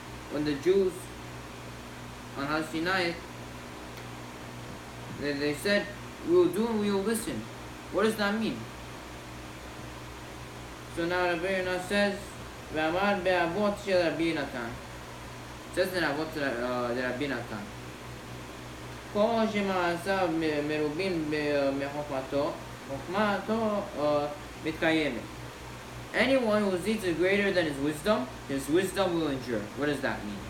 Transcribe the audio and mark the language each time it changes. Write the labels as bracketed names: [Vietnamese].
[English] When the Jews on Har Sinai, they said, we will do and we will listen. What does that mean? So now Rabbi Yonah says, [Hebrew] V'amar be'avot shel Rabbi Natan. [English] It says in Avot de Rabbi Natan. [Hebrew] כל שמעשיו מרובים מחוכמתו, חוכמתו מתקיימת. [English] Anyone whose deeds are greater than his wisdom will endure. What does that mean?